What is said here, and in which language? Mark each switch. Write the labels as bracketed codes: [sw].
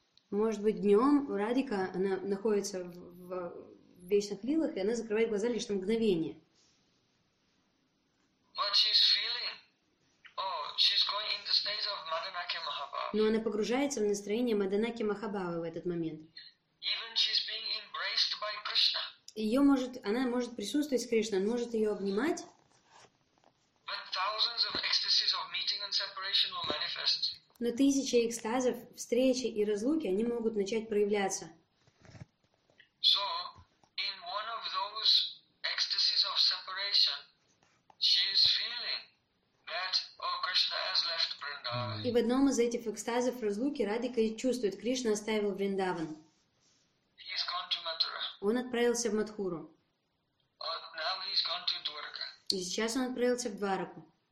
[ru] Может быть, днем Радика, она находится в вечных лилах, и она закрывает глаза лишь на мгновение. [en] But she's feeling. Oh, she's going in the state of Madanaki Mahabhava. [ru] Но она погружается в настроение Маданаки Махабавы в этот момент. [en] Even she's being embraced by Krishna. [ru] Она может присутствовать с Кришной, он может ее обнимать. [en] But thousands of ecstasies of meeting and separation will manifest. [ru] Но тысячи экстазов, встречи и разлуки, они могут начать проявляться. [en] So, in one of those ecstasies of separation, she is feeling that, oh, Krishna has left Vrindavan. [ru] И в одном из этих экстазов разлуки Радика чувствует, Кришна оставил Вриндаван. [en] He's gone to Mathura. [ru] Он отправился в Матхуру. [en] Oh, now he's gone to Dwarka. [ru] И сейчас он отправился в Двараку.